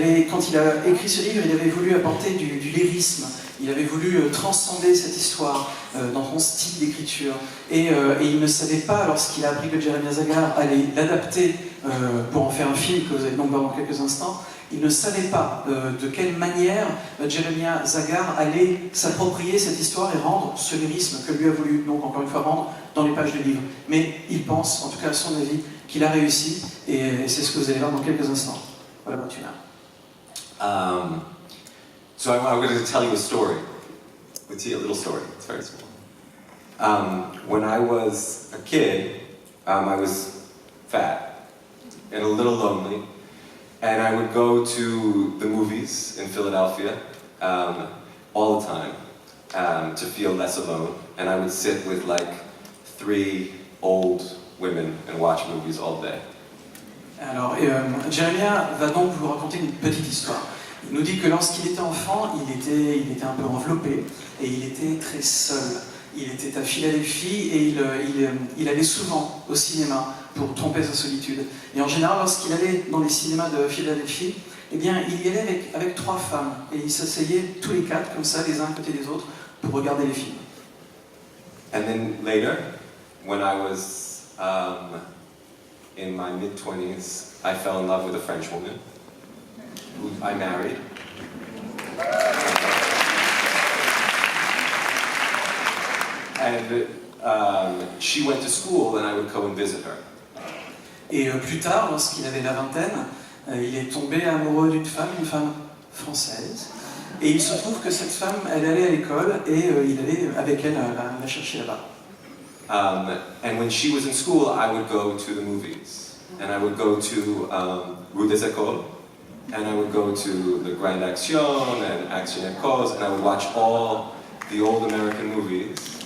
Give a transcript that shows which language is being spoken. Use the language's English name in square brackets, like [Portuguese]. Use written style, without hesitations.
[French] quand il a écrit ce livre, il avait voulu apporter du lyrisme, il avait voulu transcender cette histoire dans son style d'écriture et il ne savait pas, lorsqu'il a appris que Jeremy Zagar allait l'adapter pour en faire un film que vous allez donc voir dans quelques instants, il ne savait pas de quelle manière Jeremy Zagar allait s'approprier cette histoire et rendre ce lyrisme que lui a voulu, donc encore une fois, rendre dans les pages du livre. Mais il pense, en tout cas à son avis, qu'il a réussi, et c'est ce que vous allez voir dans quelques instants. Voilà, Martina. [English] So I'm going to tell you a story. Let's see, a little story. It's very small. When I was a kid, I was fat and a little lonely. And I would go to the movies in Philadelphia all the time to feel less alone. And I would sit with like 3 old women and watch movies all day. [French] Alors, Jeremiah va donc vous raconter une petite histoire. Il nous dit que lorsqu'il était enfant, il était un peu enveloppé et il était très seul. Il était à Philadelphie et il allait souvent au cinéma pour tromper sa solitude. Et en général, lorsqu'il allait dans les cinémas de Philadelphie, eh bien, il y allait avec 3 femmes. Et ils s'asseyaient tous les 4, comme ça, les uns à côté des autres, pour regarder les films. [English] And then later, when I was in my mid-20s, I fell in love with a French woman who I married. And she went to school and I would go and visit her. [French] Et plus tard, lorsqu'il avait la vingtaine, il est tombé amoureux d'une femme, une femme française. Et il se trouve que cette femme, elle allait à l'école et il allait avec elle la chercher là-bas. [English] And when she was in school, I would go to the movies. And I would go to Rue des Écoles. And I would go to the Grande Action and Action et Cause. And I would watch all the old American movies.